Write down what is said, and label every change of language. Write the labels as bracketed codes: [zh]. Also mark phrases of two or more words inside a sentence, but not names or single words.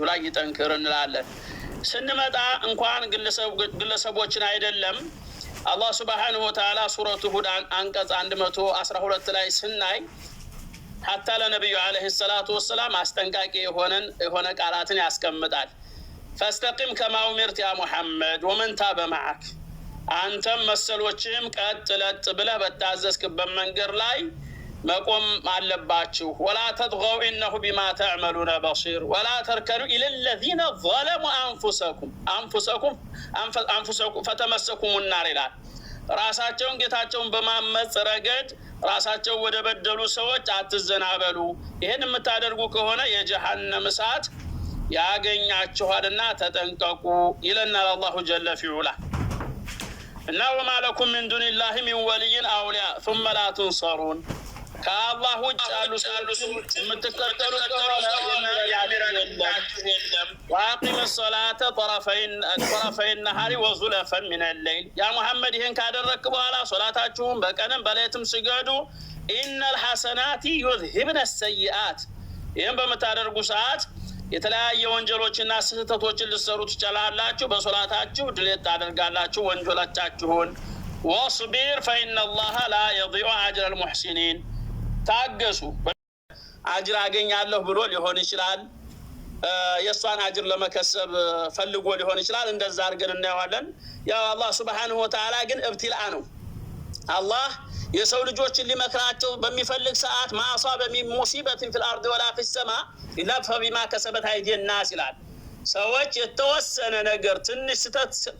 [am] ላይ ይጠንክር እንላለን። ስንመጣ እንኳን ግለሰቦችን አይደለም አላህ [ar] سبحانه و تعالى [am] ሱረቱ ሁድ አንቀጽ 112 ላይ ስናይ ሐታ ለነብዩ [ar] عليه الصلاة والسلام [am] አስጠንቃቂ የሆነ ቃላትን ያስቀምጣል። [ar] فاستقم كما أمرت يا محمد ومن تاب معك أنتم مسلوچهم [am] ቀጥ ለጥ ብለህ በታዘዝክበት መንገድ ላይ መቆም አለባችሁ። [ar] ولا تطغوا إنه بما تعملون بصير ولا تركنوا إلى الذين ظلموا أنفسكم فتمسكم النار [am] ይላል። ራሳቸውን ጌታቸውን በማመጽ ረገድ ራሳቸው ወደ በደሉ ሰዎች አትዘናበሉ። ይሄን የምታደርጉ ከሆነ የጀሃነም እሳት ያገኛችኋልና ተጠንቀቁ ይለናል [ar] الله جل في علاه። [am] እና [ar] وما لكم من دون الله من ولي أولياء ثم لا تنصرون [am] ከአላህ ውጭ ያሉ ሰዎች የምትከተሉ ከሆነ የሚረዳችሁ የለም። [ar] وأقيموا الصلاة طرفي النهار وزلفا من الليل [am] ያ ሙሐመድ ይሄን ካደረክ በኋላ ሶላታችሁን በቀንም በሌሊትም ስገዱ። [ar] إن الحسنات يذهبن السيئات [am] ይሄን በመታደርጉ ሰዓት የተለያየ ወንጀሎችና ስህተቶችን ልትሰሩ ትችላላችሁ። በሶላታችሁ ድሌት ታደርጋላችሁ ወንጀሎቻችሁን። [ar] واصبر فإن الله لا يضيع أجر المحسنين [am] ታገሱ። አጅር አገኛለሁ ብሎ ሊሆን ይችላል፣ የሷን አጅር ለመከሰብ ፈልጎ ሊሆን ይችላል። እንደዛ አድርገን እናየዋለን። ያው አላህ [ar] سبحانه و تعالى [am] ግን እብትላአ ነው። አላህ የሰው ልጆችን ሊመክራቸው በሚፈልግ ሰዓት [ar] ما أصاب من مصيبة في الأرض ولا في السماء إلا فبما كسبت أيدي الناس [am] ይላል። ሰዎች የተወሰነ ነገር ትንሽ ስተት